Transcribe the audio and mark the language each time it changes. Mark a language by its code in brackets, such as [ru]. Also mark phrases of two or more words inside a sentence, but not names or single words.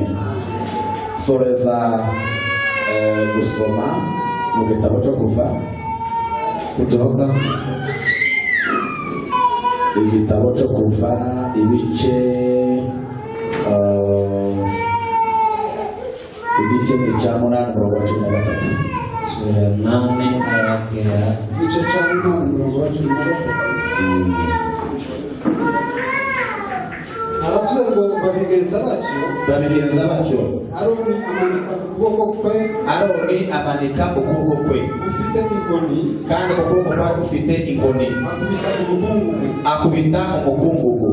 [rw] Soreza gusoma mu gitabo cyo Kutoka, igitabo cyo Kuva ibice cya 8 umurongo wa 13. [sw] Sura 8 aya yake ya [rw] igice cya 8 umurongo wa 13. Aravuze ngo babigenza batyo, Aroni amanika ukuboko kwe ufite inkoni, kandi ukuboko kwari gufite inkoni, akubita umukungugu.